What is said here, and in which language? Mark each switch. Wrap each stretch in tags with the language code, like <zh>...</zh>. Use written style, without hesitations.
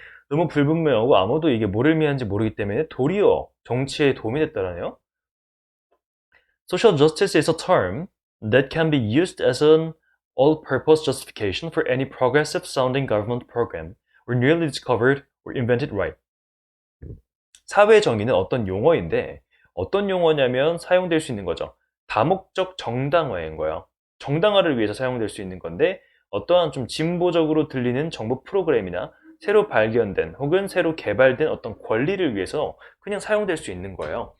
<ko>너무 불분명하고 아무도 이게 뭐를 의미하는지 모르기 때문에 도리어 정치에 도움이 됐다라네요.</ko> <en>Social justice is a term that can be used as an all-purpose justification for any progressive-sounding government program or newly discovered or invented right.</en> <ko>사회 정의는 어떤 용어인데 어떤 용어냐면 사용될 수 있는 거죠. 다목적 정당화인 거예요. 정당화를 위해서 사용될 수 있는 건데 어떠한 좀 진보적으로 들리는 정부 프로그램이나 새로 발견된 혹은 새로 개발된 어떤 권리를 위해서 그냥 사용될 수 있는 거예요.</ko>